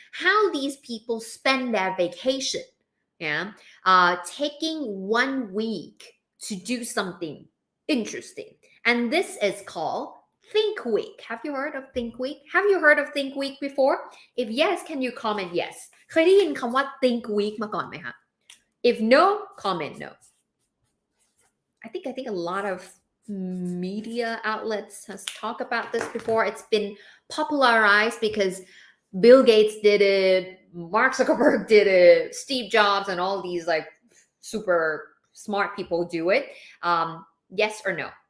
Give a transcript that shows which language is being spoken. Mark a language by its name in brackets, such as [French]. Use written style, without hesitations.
[English] How these people spend their vacation. Yeah. Taking 1 week to do something interesting. And this is called Think Week. Have you heard of Think Week? Have you heard of Think Week before? If yes, can you comment yes? [Thai] เคยได้ยินคำว่า Think Week มาก่อนไหมคะ [English] If no, comment no. I think a lot of media outlets has talked about this before. It's been popularized because Bill Gates did it, Mark Zuckerberg did it, Steve Jobs, and all these like super smart people do it. Yes or no?